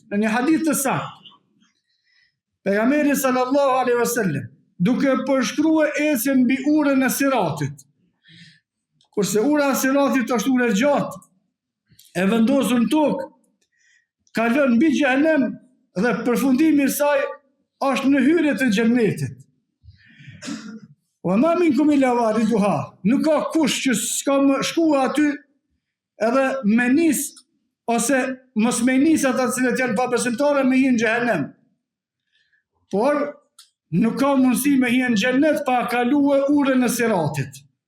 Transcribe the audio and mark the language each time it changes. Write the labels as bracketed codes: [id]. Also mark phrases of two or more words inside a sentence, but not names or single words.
[sq] Në një hadith të saktë, pejgamberi [ar] صلى الله عليه وسلم [sq] duke përshkruar ecjen mbi urën e Siratit. Kurse ura e Siratit është urë gjatë, e vendosur në tokë, kalon mbi xhehenem dhe përfundimi i saj është në hyrje të xhennetit. [ar] وإن منكم إلا واردها, [sq] nuk ka kush që s'ka më shkuar aty edhe me nis ose mos me nis ata të cilët janë pabesimtarë me hyrje në xhehenem. Por nuk ka mundësi me hyrë në xhennet pa kaluar urën e Siratit.